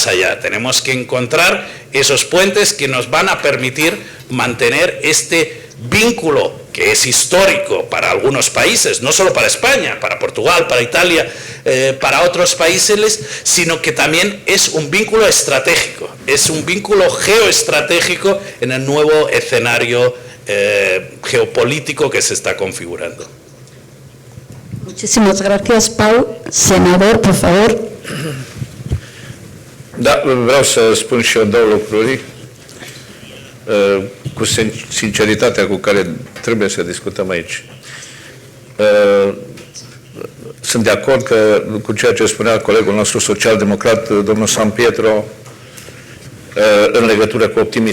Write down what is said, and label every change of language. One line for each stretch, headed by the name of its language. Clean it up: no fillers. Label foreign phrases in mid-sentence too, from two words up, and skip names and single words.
Spanish: allá, tenemos que encontrar esos puentes que nos van a permitir mantener este vínculo que es histórico para algunos países, no solo para España, para Portugal, para Italia, para otros países, sino que también es un vínculo estratégico, es un vínculo geoestratégico en el nuevo escenario geopolítico que se está configurando. Muchísimas gracias, Pau. Senador, por favor.
Romanian: Da, vreau să spun și eu două lucruri cu sinceritatea cu care trebuie să discutăm aici. Sunt de acord cu ceea ce spunea colegul nostru social-democrat, domnul San Pietro, în legătură cu optimismul.